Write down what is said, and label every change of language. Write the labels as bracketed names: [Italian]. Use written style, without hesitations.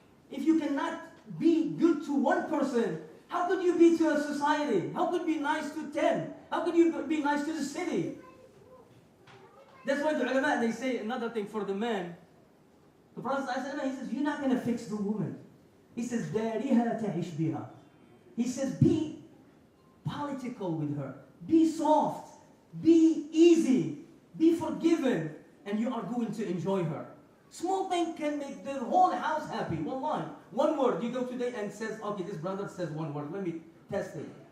[English] If you cannot be good to one person, how could you be to a society? How could you be nice to 10? How could you be nice to the city? That's why the ulama, they say another thing for the man. The Prophet ﷺ, he says, you're not going to fix the woman. [Arabic] He says, دَارِهَا تَعِشْ بِهَا. [English] He says, be political with her. Be soft. Be easy. Be forgiven. And you are going to enjoy her. Small thing can make the whole house happy. One line. One word. You go today and says, okay, this brother says one word. Let me test it.